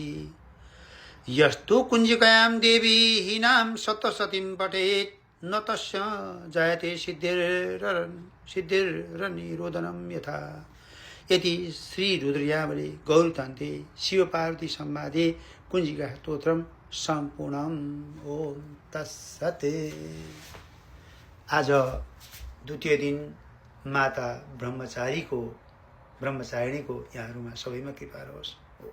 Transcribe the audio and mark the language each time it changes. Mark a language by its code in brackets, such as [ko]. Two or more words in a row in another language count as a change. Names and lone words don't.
[sa] यस्तु कुञ्जिकायां देवी हीनां सप्तशतीं पठेत् न तस्य जायते सिद्धिर्निरोधनं यथा। इति श्री रुद्रयावले गौरतन्त्रे शिवपार्वती संवादे कुञ्जिका स्तोत्रम सम्पूर्णम्। ओम तत्सत्। [ne] आज द्वितीय दिन माता ब्रह्मचारिणीको यहाँहरूमा सबैमा कृपा रहोस्।